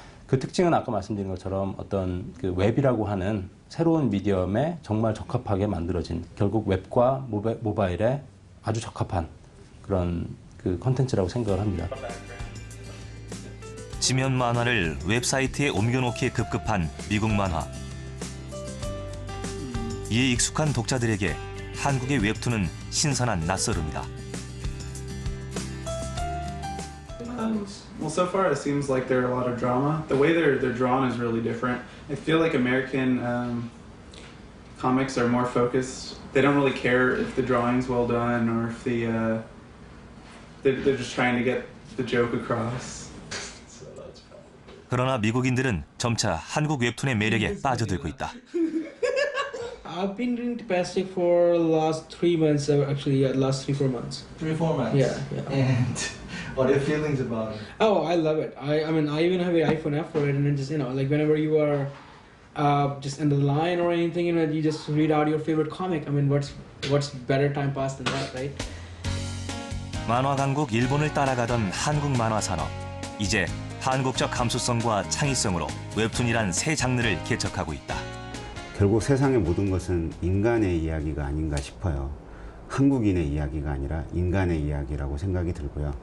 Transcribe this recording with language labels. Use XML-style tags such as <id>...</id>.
<ko>그 특징은 아까 말씀드린 것처럼 어떤 웹이라고 하는 새로운 미디엄에 정말 적합하게 만들어진 결국 웹과 모바일에 아주 적합한 그런 컨텐츠라고 생각을 합니다. 지면 만화를 웹사이트에 옮겨놓기에 급급한 미국 만화. 이에 익숙한 독자들에게 한국의 웹툰은 신선한 낯설음이다.</ko> <en>Well, so far it seems like there are a lot of drama. The way they're drawn is really different. I feel like American comics are more focused. They don't really care if the drawing's well done or if they're just trying to get the joke across.</en> <ko>그러나 미국인들은 점차 한국 웹툰의 매력에 빠져들고 있다.</ko> <en>I've been reading Tapastic for the last 3 months, actually, last 3-4 months. 3-4 months? Yeah. And what are your feelings about it? Oh, I love it. I mean, I even have an iPhone app for it, and then just, like whenever you are just under the line or anything, you just read out your favorite comic. I mean, what's better time pass than that, right?</en> <ko>만화 강국 일본을 따라가던 한국 만화 산업. 이제 한국적 감수성과 창의성으로 웹툰이란 새 장르를 개척하고 있다. 결국 세상의 모든 것은 인간의 이야기가 아닌가 싶어요. 한국인의 이야기가 아니라 인간의 이야기라고 생각이 들고요.</ko>